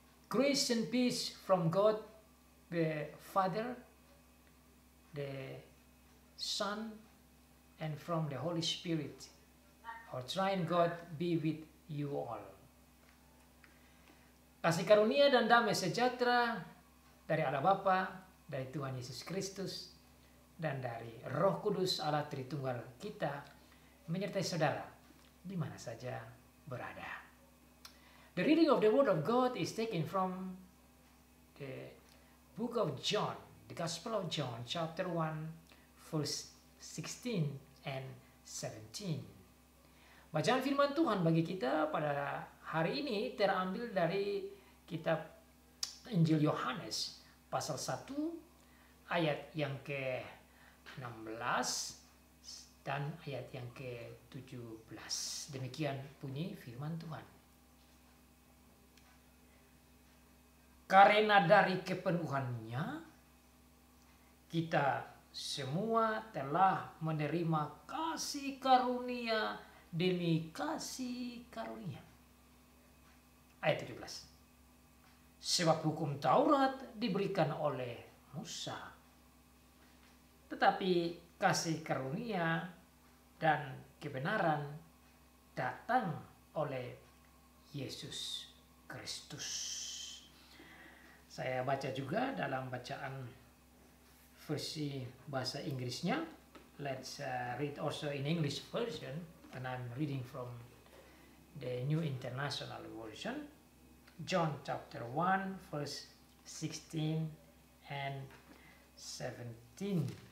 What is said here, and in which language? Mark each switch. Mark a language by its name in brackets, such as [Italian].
[English] Grace and peace from God the Father, the Son, and from the Holy Spirit. Our triune God be with you all. [Indonesian] Kasih karunia dan damai sejahtera dari Allah Bapa, dari Tuhan Yesus Kristus, dan dari Roh Kudus Allah Tritunggal kita menyertai saudara di mana saja berada. [English] The reading of the Word of God is taken from the book of John, the Gospel of John, chapter 1, verse 16 and 17. [Indonesian] Bacaan firman Tuhan bagi kita pada hari ini terambil dari kitab Injil Yohanes, pasal 1, ayat yang ke-16, dan ayat yang ke-17. Demikian bunyi firman Tuhan. Karena dari kepenuhannya, kita semua telah menerima kasih karunia demi kasih karunia. Ayat 17. Sebab hukum Taurat diberikan oleh Musa, tetapi kasih karunia dan kebenaran datang oleh Yesus Kristus. Saya baca juga dalam bacaan versi bahasa Inggrisnya. [English] Let's read also in English version, and I'm reading from the New International Version. John chapter 1 verse 16 and 17.